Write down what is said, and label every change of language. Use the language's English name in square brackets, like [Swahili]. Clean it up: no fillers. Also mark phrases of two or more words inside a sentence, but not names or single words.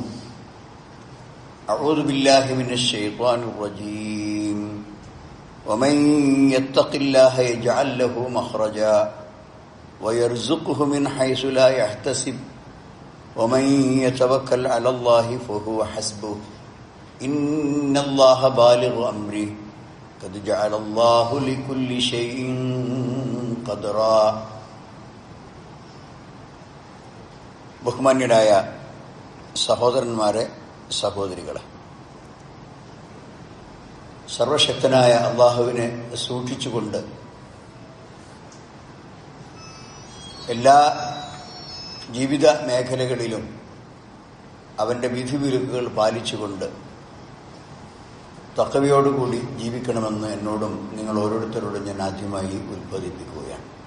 [Arabic] أعوذ بالله من الشيطان الرجيم ومن يتق الله يجعل له مخرجا ويرزقه من حيث لا يحتسب ومن يتوكل على الله فهو حسبه إن الله بالغ أمره قد جعل الله لكل شيء قدرا. [Malayalam] ബഹുമാന്യരായ സഹോദരന്മാരെ, സഹോദരികളെ, സർവശക്തനായ അള്ളാഹുവിനെ സൂക്ഷിച്ചുകൊണ്ട് എല്ലാ ജീവിത മേഖലകളിലും അവൻ്റെ വിധിവിലക്കുകൾ പാലിച്ചുകൊണ്ട് തഖ്വയോടുകൂടി ജീവിക്കണമെന്ന് എന്നോടും നിങ്ങൾ ഓരോരുത്തരോടും ഞാൻ ആദ്യമായി ഉത്ബോധിപ്പിക്കുകയാണ്.